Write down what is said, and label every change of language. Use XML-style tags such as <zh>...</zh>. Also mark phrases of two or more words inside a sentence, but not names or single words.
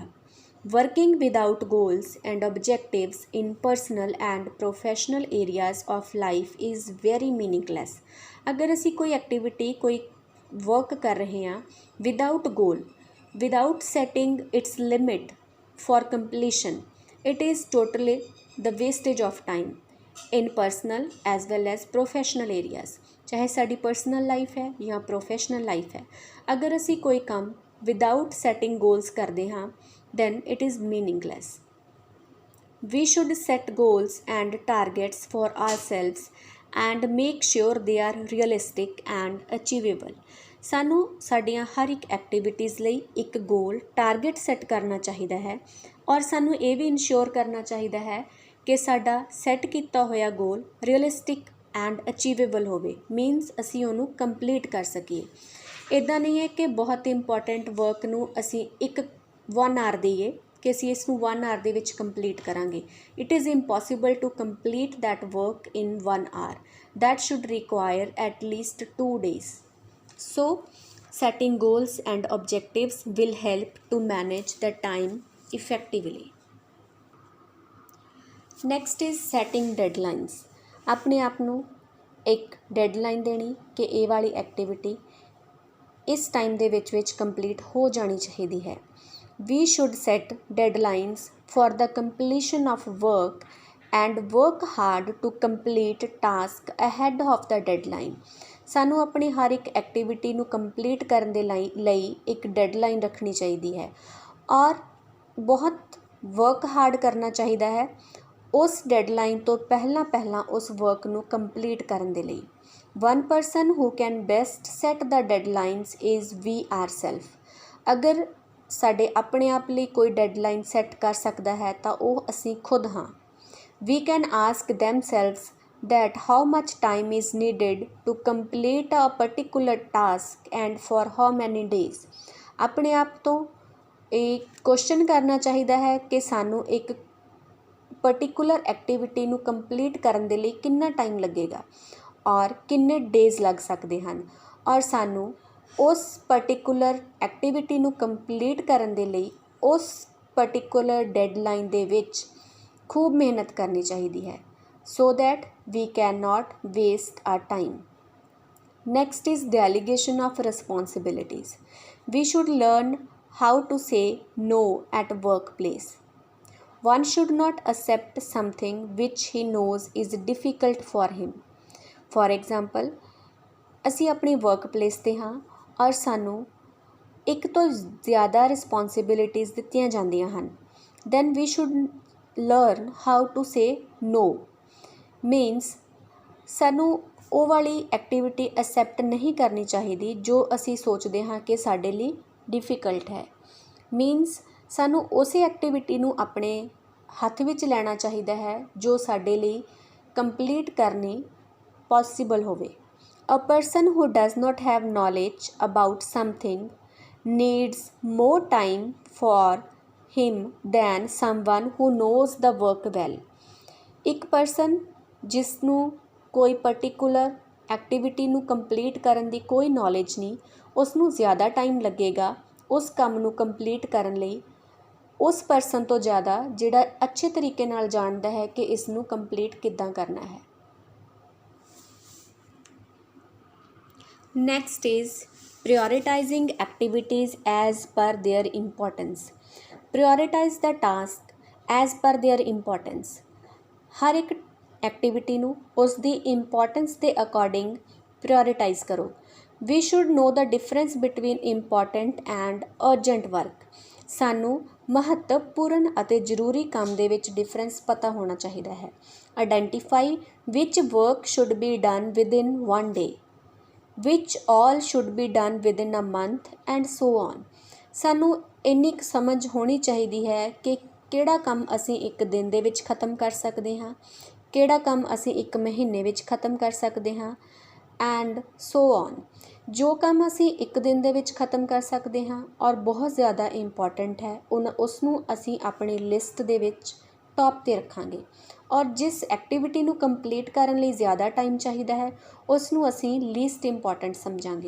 <en>working without goals and objectives in personal and professional areas of life is very meaningless.</en> <pa>ਅਗਰ ਅਸੀਂ ਕੋਈ ਐਕਟੀਵਿਟੀ ਕੋਈ ਵਰਕ ਕਰ ਰਹੇ ਹਾਂ</pa> <en>without goal, without setting its limit for completion, it is totally the wastage of time in personal as well as professional areas।</en> <pa>ਚਾਹੇ ਸਾਡੀ</pa> <en>personal life</en> <pa>ਹੈ ਜਾਂ</pa> <en>professional life</en> <pa>ਹੈ, ਅਗਰ ਅਸੀਂ ਕੋਈ ਕੰਮ</pa> <en>without setting goals</en> <pa>ਕਰਦੇ ਹਾਂ</pa> <en>then it is meaningless। We should set goals and targets for ourselves and make sure they are realistic and achievable।</en> <pa>ਸਾਨੂੰ ਸਾਡੀਆਂ ਹਰ ਇੱਕ ਐਕਟੀਵਿਟੀਜ਼ ਲਈ ਇੱਕ</pa> <en>goal target</en> <pa>ਸੈੱਟ ਕਰਨਾ ਚਾਹੀਦਾ ਹੈ ਔਰ ਸਾਨੂੰ ਇਹ ਵੀ ਇਨਸ਼ੋਰ ਕਰਨਾ ਚਾਹੀਦਾ ਹੈ ਕਿ ਸਾਡਾ ਸੈੱਟ ਕੀਤਾ ਹੋਇਆ ਗੋਲ</pa> <en>realistic and achievable</en> <pa>ਹੋਵੇ, ਮੀਨਸ ਅਸੀਂ ਉਹਨੂੰ ਕੰਪਲੀਟ ਕਰ ਸਕੀਏ। ਇੱਦਾਂ ਨਹੀਂ ਹੈ ਕਿ ਬਹੁਤ</pa> <en>important work</en> <pa>ਨੂੰ ਅਸੀਂ 1 ਆਰ ਦੇਈਏ ਕਿ ਅਸੀਂ ਇਸ ਨੂੰ 1 ਆਰ ਦੇ ਵਿੱਚ ਕੰਪਲੀਟ ਕਰਾਂਗੇ।</pa> <en>it is impossible to complete that work in 1 hour, that should require at least 2 days. So setting goals and objectives will help to manage the time effectively। Next is setting deadlines।</en> <pa>ਆਪਣੇ ਆਪ ਨੂੰ ਇੱਕ ਡੈਡਲਾਈਨ ਦੇਣੀ ਕਿ ਇਹ ਵਾਲੀ ਐਕਟੀਵਿਟੀ ਇਸ ਟਾਈਮ ਦੇ ਵਿੱਚ ਕੰਪਲੀਟ ਹੋ ਜਾਣੀ ਚਾਹੀਦੀ ਹੈ।</pa> <en>We should set deadlines for the completion of work and work hard to complete task ahead of the deadline।</en> <pa>ਸਾਨੂੰ ਆਪਣੀ ਹਰ ਇੱਕ ਐਕਟੀਵਿਟੀ ਨੂੰ ਕੰਪਲੀਟ ਕਰਨ ਦੇ ਲਈ ਇੱਕ ਡੈਡਲਾਈਨ ਰੱਖਣੀ ਚਾਹੀਦੀ ਹੈ ਔਰ ਬਹੁਤ</pa> <en>work hard</en> <pa>ਕਰਨਾ ਚਾਹੀਦਾ ਹੈ ਉਸ ਡੈਡਲਾਈਨ ਤੋਂ ਪਹਿਲਾਂ ਉਸ ਵਰਕ ਨੂੰ ਕੰਪਲੀਟ ਕਰਨ ਦੇ ਲਈ।</pa> <en>One person who can best set the deadlines is we ourselves।</en> <pa>ਅਗਰ ਸਾਡੇ ਆਪਣੇ ਆਪ ਲਈ ਕੋਈ ਡੈਡਲਾਈਨ ਸੈੱਟ ਕਰ ਸਕਦਾ ਹੈ ਤਾਂ ਉਹ ਅਸੀਂ ਖੁਦ ਹਾਂ।</pa> <en>We can ask themselves that how much time is needed to complete a particular task and for how many days।</en> <pa>ਆਪਣੇ ਆਪ ਤੋਂ ਇਹ ਕੁਐਸਚਨ ਕਰਨਾ ਚਾਹੀਦਾ ਹੈ ਕਿ ਸਾਨੂੰ ਇੱਕ</pa> <en>particular activity</en> <pa>ਨੂੰ ਕੰਪਲੀਟ ਕਰਨ ਦੇ ਲਈ ਕਿੰਨਾ ਟਾਈਮ ਲੱਗੇਗਾ ਔਰ ਕਿੰਨੇ ਡੇਜ਼ ਲੱਗ ਸਕਦੇ ਹਨ ਔਰ ਸਾਨੂੰ ਉਸ</pa> <en>particular activity</en> <pa>ਨੂੰ ਕੰਪਲੀਟ ਕਰਨ ਦੇ ਲਈ ਉਸ</pa> <en>particular deadline</en> <pa>ਦੇ ਵਿੱਚ ਖੂਬ ਮਿਹਨਤ ਕਰਨੀ ਚਾਹੀਦੀ ਹੈ</pa> <en>so that we cannot waste our time। Next is delegation of responsibilities। We should learn how to say no at workplace। One should not accept something which he knows is difficult for him। For example,</en> <pa>ਅਸੀਂ ਆਪਣੀ ਵਰਕਪਲੇਸ 'ਤੇ ਹਾਂ ਔਰ ਸਾਨੂੰ ਇੱਕ ਤੋਂ ਜ਼ਿਆਦਾ ਰਿਸਪੌਂਸਿਬਿਲਿਟੀਜ਼ ਦਿੱਤੀਆਂ ਜਾਂਦੀਆਂ ਹਨ</pa> <en>then we should learn how to say no।</en> <pa>ਮੀਨਸ ਸਾਨੂੰ ਉਹ ਵਾਲੀ ਐਕਟੀਵਿਟੀ ਐਕਸੈਪਟ ਨਹੀਂ ਕਰਨੀ ਚਾਹੀਦੀ ਜੋ ਅਸੀਂ ਸੋਚਦੇ ਹਾਂ ਕਿ ਸਾਡੇ ਲਈ ਡਿਫਿਕਲਟ ਹੈ। ਮੀਨਸ ਸਾਨੂੰ ਉਸੇ ਐਕਟੀਵਿਟੀ ਨੂੰ ਆਪਣੇ ਹੱਥ ਵਿੱਚ ਲੈਣਾ ਚਾਹੀਦਾ ਹੈ ਜੋ ਸਾਡੇ ਲਈ ਕੰਪਲੀਟ ਕਰਨੀ ਪੋਸੀਬਲ ਹੋਵੇ।</pa> <en>A person who does not have knowledge about something needs more time for him than someone who knows the work well।</en> <pa>ਇੱਕ ਪਰਸਨ ਜਿਸ ਨੂੰ ਕੋਈ</pa> <en>particular activity</en> <pa>ਨੂੰ ਕੰਪਲੀਟ ਕਰਨ ਦੀ ਕੋਈ ਨੌਲੇਜ ਨਹੀਂ, ਉਸ ਨੂੰ ਜ਼ਿਆਦਾ ਟਾਈਮ ਲੱਗੇਗਾ ਉਸ ਕੰਮ ਨੂੰ ਕੰਪਲੀਟ ਕਰਨ ਲਈ ਉਸ ਪਰਸਨ ਤੋਂ ਜ਼ਿਆਦਾ ਜਿਹੜਾ ਅੱਛੇ ਤਰੀਕੇ ਨਾਲ ਜਾਣਦਾ ਹੈ ਕਿ ਇਸ ਨੂੰ ਕੰਪਲੀਟ ਕਿੱਦਾਂ ਕਰਨਾ ਹੈ।</pa> <en>next is prioritizing activities as per their importance। Prioritize the task as per their importance।</en> <pa>ਹਰ ਇੱਕ ਐਕਟੀਵਿਟੀ ਨੂੰ ਉਸ ਦੀ ਇੰਪੋਰਟੈਂਸ ਦੇ ਅਕੋਰਡਿੰਗ ਪ੍ਰਾਇਓਰੀਟਾਈਜ਼ ਕਰੋ।</pa> <en>We should know the difference between important and urgent work।</en> <pa>ਸਾਨੂੰ ਮਹੱਤਵਪੂਰਨ ਅਤੇ ਜ਼ਰੂਰੀ ਕੰਮ ਦੇ ਵਿੱਚ ਡਿਫਰੈਂਸ ਪਤਾ ਹੋਣਾ ਚਾਹੀਦਾ ਹੈ।</pa> <en>Identify which work should be done within 1 day, which all should be done within a month and so on।</en> <pa>ਸਾਨੂੰ ਇੰਨੀ ਕੁ ਸਮਝ ਹੋਣੀ ਚਾਹੀਦੀ ਹੈ ਕਿ ਕਿਹੜਾ ਕੰਮ ਅਸੀਂ ਇੱਕ ਦਿਨ ਦੇ ਵਿੱਚ ਖ਼ਤਮ ਕਰ ਸਕਦੇ ਹਾਂ, ਕਿਹੜਾ ਕੰਮ ਅਸੀਂ ਇੱਕ ਮਹੀਨੇ ਵਿੱਚ ਖ਼ਤਮ ਕਰ ਸਕਦੇ ਹਾਂ</pa> <en>and so on.</en> <pa>ਜੋ ਕੰਮ ਅਸੀਂ ਇੱਕ ਦਿਨ ਦੇ ਵਿੱਚ ਖ਼ਤਮ ਕਰ ਸਕਦੇ ਹਾਂ ਔਰ ਬਹੁਤ ਜ਼ਿਆਦਾ ਇੰਪੋਰਟੈਂਟ ਹੈ ਉਸ ਨੂੰ ਅਸੀਂ ਆਪਣੀ ਲਿਸਟ ਦੇ ਵਿੱਚ ਟੌਪ 'ਤੇ ਰੱਖਾਂਗੇ, ਔਰ ਜਿਸ ਐਕਟੀਵਿਟੀ ਨੂੰ ਕੰਪਲੀਟ ਕਰਨ ਲਈ ਜ਼ਿਆਦਾ ਟਾਈਮ ਚਾਹੀਦਾ ਹੈ ਉਸ ਨੂੰ ਅਸੀਂ</pa> <en>least important</en> <pa>ਸਮਝਾਂਗੇ।</pa>